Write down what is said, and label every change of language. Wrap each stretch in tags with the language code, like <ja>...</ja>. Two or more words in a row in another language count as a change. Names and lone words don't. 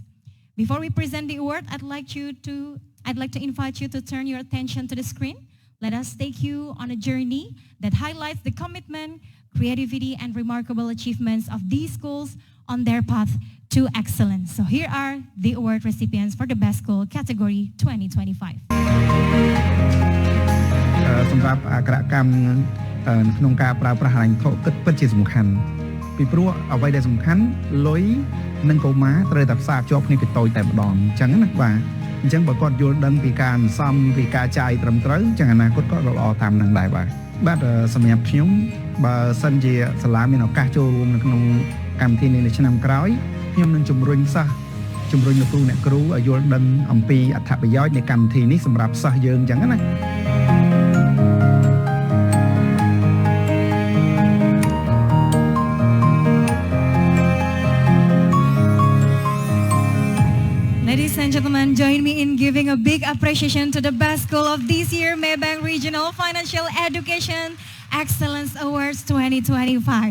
<en>Before we present the award, I'd like to invite you to turn your attention to the screen. Let us take you on a journey that highlights the commitment, creativity, and remarkable achievements of these schools on their path to excellence. So here are the award recipients for the Best School category 2025.</en> <km>សម្រាប់អក្សរកម្មក្នុងការប្រើប្រាស់ហិរញ្ញវត្ថុគិតពិតជាសំខាន់ពីព្រោះអ្វីដែលសំខាន់លុយនិងកុមារត្រូវតែផ្សារ ភ្ជាប់គ្នាពីតូចតែម្ដងអញ្ចឹងណាបាទអញ្ចឹងបើគាត់យល់ដឹងពីការសន្សំពីការចាយត្រឹមត្រូវអញ្ចឹងអនាគតគាត់ក៏ល្អតាមនឹងដែរបាទសម្រាប់ខ្ញុំបើសិនជាសាលាមានឱកាសចូលរួមនៅក្នុងកម្មវិធីនេះនៅឆ្នាំក្រោយខ្ញុំនឹងជំរុញសិស្សជំរុញលោកគ្រូអ្នកគ្រូឲ្យយល់ដឹងអំពីអត្ថប្រយោជន៍នៃកម្មវិធីនេះសម្រាប់សិស្សយើងអញ្ចឹងណា</km> <en>Ladies and gentlemen, join me in giving a big appreciation to the best school of this year, Maybank Regional Financial Education Excellence Awards 2025.</en>